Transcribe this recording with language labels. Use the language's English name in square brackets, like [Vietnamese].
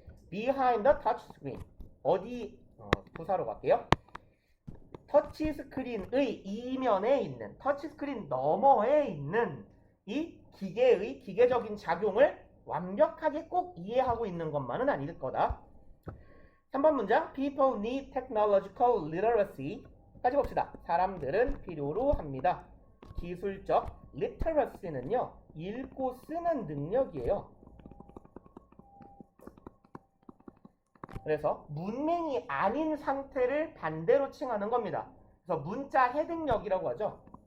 [English] Behind the touch screen. [Korean] 어디 부사로 갈게요. 터치 스크린의 이면에 있는, 터치 스크린 너머에 있는 이 기계의 기계적인 작용을 완벽하게 꼭 이해하고 있는 것만은 아닐 거다. 3번 문장. [English] People need technological literacy. [Korean] 까지 봅시다. 사람들은 필요로 합니다. 기술적 literacy는요, 읽고 쓰는 능력이에요. 그래서 문맹이 아닌 상태를 반대로 칭하는 겁니다. 그래서 문자 해득력이라고 하죠.